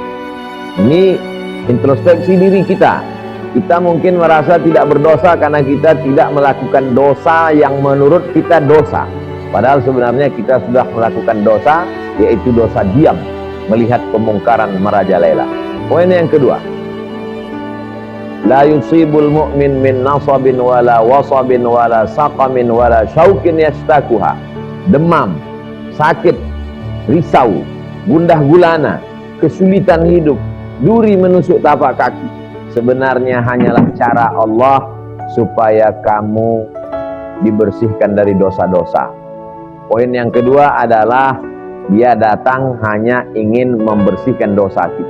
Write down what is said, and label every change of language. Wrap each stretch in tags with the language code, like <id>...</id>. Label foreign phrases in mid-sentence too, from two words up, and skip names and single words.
<id>Ini introspeksi diri kita. Kita mungkin merasa tidak berdosa karena kita tidak melakukan dosa yang menurut kita dosa. Padahal sebenarnya kita sudah melakukan dosa, yaitu dosa diam, melihat kemungkaran merajalela. Poin yang kedua,</id> <ar>لا يصيب المؤمن من نصب ولا وصب ولا سقم ولا شوك يشاكها.</ar> <id>Demam, sakit, risau, gundah gulana, kesulitan hidup, duri menusuk tapak kaki, sebenarnya hanyalah cara Allah supaya kamu dibersihkan dari dosa-dosa. Poin yang kedua adalah dia datang hanya ingin membersihkan dosa kita.</id>